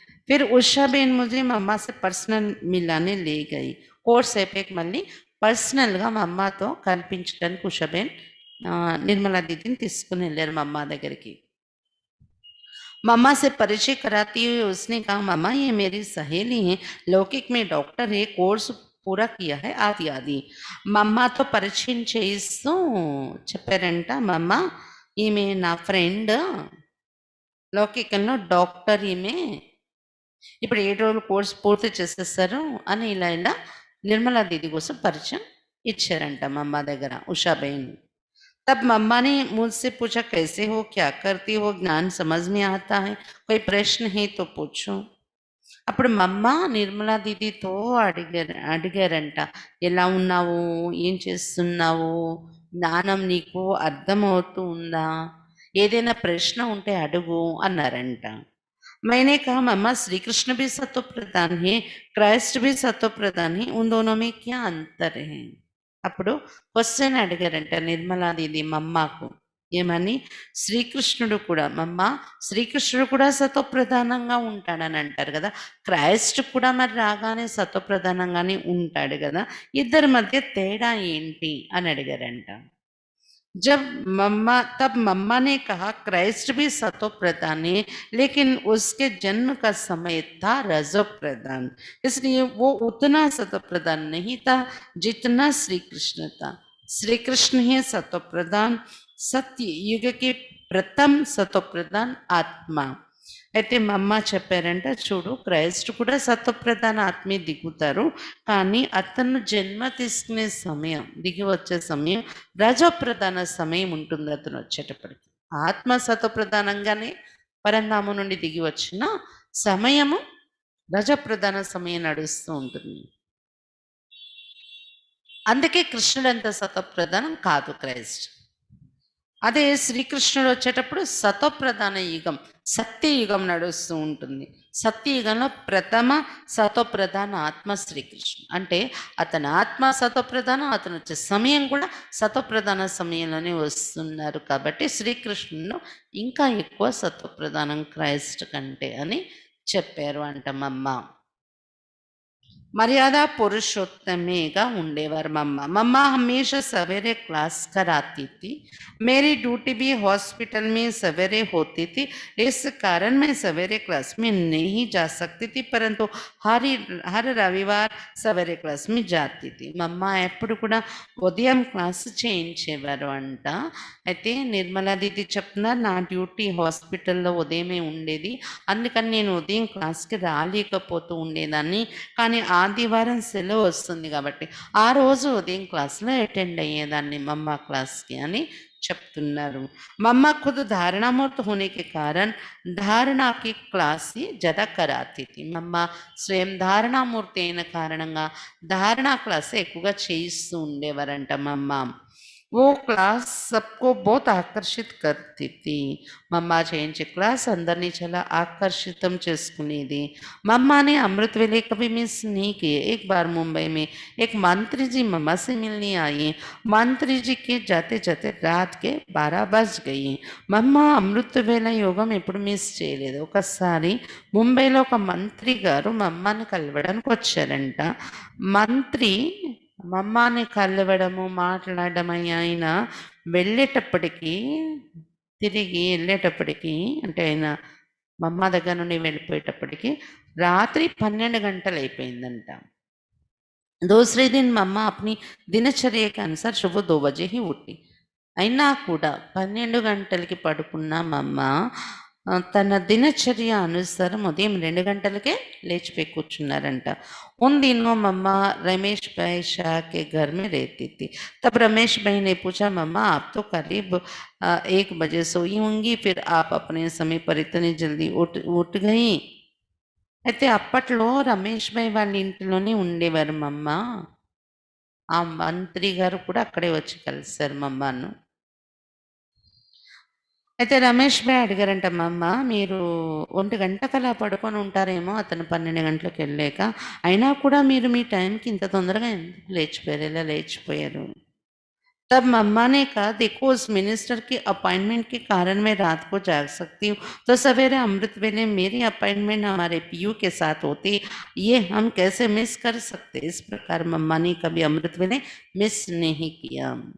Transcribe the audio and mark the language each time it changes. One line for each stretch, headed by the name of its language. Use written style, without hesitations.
Hindi: ఫిర్ ఉషా బహన్ ముझे మమ్మా से पर्सनल मिलाने ले गई.
Telugu: కోర్స్ అయిపోయాక మళ్ళీ పర్సనల్గా మమ్మతో కల్పించడానికి ఉషా బహన్ నిర్మలా దీదిని తీసుకుని వెళ్ళారు మమ్మ దగ్గరికి.
Hindi: मम्मा से परिचय कराती हुई उसने कहा मम्मा ये मेरी सहेली है, लौकिक में डॉक्टर है, कोर्स पूरा किया है आदि आदि.
Telugu: మమ్మతో పరిచయం చేయిస్తూ చెప్పారంట. మమ్మ ఈమె నా ఫ్రెండ్, లౌకికంలో డాక్టర్ ఈమె, ఇప్పుడు 7 రోజులు కోర్స్ పూర్తి చేసేస్తారు అని ఇలా ఇలా నిర్మలా దీది కోసం పరిచయం ఇచ్చారంట మమ్మ దగ్గర ఉషా బహన్.
Hindi: तब मम्मा ने मुझसे पूछा कैसे हो, क्या करती हो, ज्ञान समझ में आता है, कोई प्रश्न है तो पूछो.
Telugu: అప్పుడు మమ్మ నిర్మలా దీదితో అడిగారంట ఎలా ఉన్నావు, ఏం చేస్తున్నావు, జ్ఞానం నీకు అర్థమవుతూ ఉందా, ఏదైనా ప్రశ్న ఉంటే అడుగు అన్నారంట.
Hindi: मैंने कहा मम्मा श्री कृष्ण भी सत्व प्रधान है, क्राइस्ट भी सत्व प्रधान है, उन दोनों में क्या अंतर है.
Telugu: అప్పుడు క్వశ్చన్ అడిగారంట నిర్మలా దీది మమ్మకు. ఏమని, శ్రీకృష్ణుడు కూడా మమ్మ శ్రీకృష్ణుడు కూడా సత్వప్రధానంగా ఉంటాడని అంటారు కదా, క్రైస్ట్ కూడా మరి రాగానే సత్వప్రధానంగానే ఉంటాడు కదా, ఇద్దరి మధ్య తేడా ఏంటి అని అడిగారంట.
Hindi: जब तब मम्मा ने कहा क्राइस्ट भी सतो प्रधान है, लेकिन उसके जन्म का समय था रजो प्रधान, इसलिए वो उतना सतो प्रधान नहीं था जितना श्री कृष्ण था. श्री कृष्ण है सतो प्रधान, सत्य युग के प्रथम सतो प्रधान आत्मा.
Telugu: అయితే మా అమ్మ చెప్పారంట, చూడు క్రైస్ట్ కూడా సత్వప్రధాన ఆత్మే దిగుతారు. కానీ అతను జన్మ తీసుకునే సమయం, దిగి వచ్చే సమయం రజోప్రధాన సమయం ఉంటుంది అతను వచ్చేటప్పటికి. ఆత్మ సత్వప్రధానంగానే పరంధామం నుండి దిగి వచ్చిన సమయము రజప్రధాన సమయం నడుస్తూ ఉంటుంది. అందుకే కృష్ణుడంత సత్వప్రధానం కాదు క్రైస్ట్. అదే శ్రీకృష్ణుడు వచ్చేటప్పుడు సత్వప్రధాన యుగం, సత్యయుగం నడుస్తూ ఉంటుంది. సత్యయుగంలో ప్రథమ సత్వప్రధాన ఆత్మ శ్రీకృష్ణుడు. అంటే అతని ఆత్మ సత్వప్రధానం, అతను వచ్చే సమయం కూడా సత్వప్రధాన సమయంలోనే వస్తున్నారు. కాబట్టి శ్రీకృష్ణుడు ఇంకా ఎక్కువ సత్వప్రధానం క్రైస్ట్ కంటే అని చెప్పారు అంటమమ్మ.
Hindi: मर्यादा पुरुषोत्तमेगा
Telugu: ఉండేవారు
Hindi: मम्मा। मम्मा हमेशा सवेरे क्लास कराती थी। मेरी ड्यूटी भी हॉस्पिटल में सवेरे होती थी, इस कारण मैं सवेरे क्लास में नहीं जा सकती थी, परंतु हर रविवार सवेरे क्लास में जाती थी।
Telugu: मम्मा ఎప్పుడు కూడా ఉదయం క్లాస్ చేయించేవారు అంట। అయితే నిర్మలా దీది చెప్తున్నారు, నా డ్యూటీ హాస్పిటల్లో ఉదయమే ఉండేది, అందుకని నేను ఉదయం క్లాస్కి రాలేకపోతూ ఉండేదాన్ని, కానీ ఆదివారం సెలవు వస్తుంది కాబట్టి ఆ రోజు ఉదయం క్లాస్లో అటెండ్ అయ్యేదాన్ని
Hindi: मम्मा क्लास की
Telugu: అని చెప్తున్నారు।
Hindi: मम्मा खुद धारणामूर्त होने के कारण धारणा की क्लास ही ज़्यादा कराती थी।
Telugu: मम्मा స్వయం ధారణామూర్తి అయిన కారణంగా ధారణా క్లాస్ ఎక్కువగా చేయిస్తూ ఉండేవారంట మమ్మ।
Hindi: वो क्लास सबको बहुत आकर्षित करती थी।
Telugu: मम्मा చేయించే క్లాస్ అందరినీ చాలా ఆకర్షితం చేసుకునేది।
Hindi: मम्मा ने अमृत वेले कभी मिस नहीं किए। एक बार मुंबई में एक मंत्री जी मम्मा से मिलने आई। मंत्री जी के जाते जाते रात के 12 बज गई।
Telugu: मम्मा అమృత వేళ యోగం ఎప్పుడు మిస్ చేయలేదు। ఒకసారి ముంబైలో ఒక మంత్రి గారు మమ్మని కలవడానికి వచ్చారంట। మంత్రి మమ్మని కలవడము మాట్లాడడం ఆయన వెళ్ళేటప్పటికి, తిరిగి వెళ్ళేటప్పటికి, అంటే ఆయన మమ్మ దగ్గర నుండి వెళ్ళిపోయేటప్పటికి రాత్రి 12 గంటలు అయిపోయిందంట।
Hindi: दूसरे दिन मम्मा अपनी दिनचर्या के अनुसार सुबह 2 बजे ही उठी।
Telugu: అయినా కూడా 12 గంటలకి పడుకున్న మమ్మ తన దినచర్య అనుసారం ఉదయం 2 గంటలకే లేచిపోయి కూర్చున్నారంట।
Hindi: उन दिनों मम्मा रमेश भाई शाह के घर में रहती थी। तब रमेश भाई ने पूछा, मम्मा आप तो करीब 1 बजे सोई होंगी, फिर आप अपने समय पर इतनी जल्दी उठ गई।
Telugu: అయితే అప్పట్లో రమేష్ భాయ్ వాళ్ళ ఇంట్లోనే ఉండేవారు మమ్మ। ఆ మంత్రి గారు కూడా అక్కడే వచ్చి కలిసారు మమ్మను। అయితే రమేష్ భాయ్ అడిగారంట, మమ్మ మీరు 1 గంటకలా పడుకొని ఉంటారేమో అతను 12 గంటలకెళ్ళాక, అయినా కూడా మీరు మీ టైంకి ఇంత తొందరగా ఎందుకు లేచిపోయారు, ఎలా లేచిపోయారు?
Hindi: तब मम्मा ने कहा, देखो उस मिनिस्टर की अपॉइंटमेंट के कारण मैं रात को जाग सकती हूँ, तो सवेरे अमृत वेले मेरी अपॉइंटमेंट हमारे पीयू के साथ होती, ये हम कैसे मिस कर सकते। इस प्रकार मम्मा ने कभी अमृत वेले मिस नहीं किया।